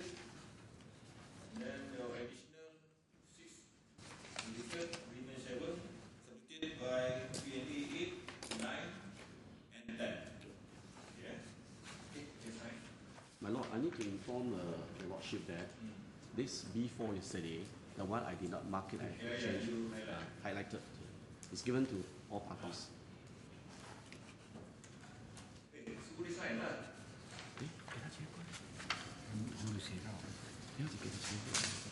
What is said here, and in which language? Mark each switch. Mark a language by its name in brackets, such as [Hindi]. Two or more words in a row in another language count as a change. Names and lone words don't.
[English] And then your additional 6 deleted, agreement 7, submitted by PNA 8, 9, and 10. Yeah? Okay, fine. My lord, I need to inform your lordship that this B4 yesterday, the one I did not mark it, I changed, you highlighted. It's given to all parties. [Malay] Hey, suruh dia sign lah. [Chinese] 诶，给他签过来。我有写到，不要紧，给他签过来。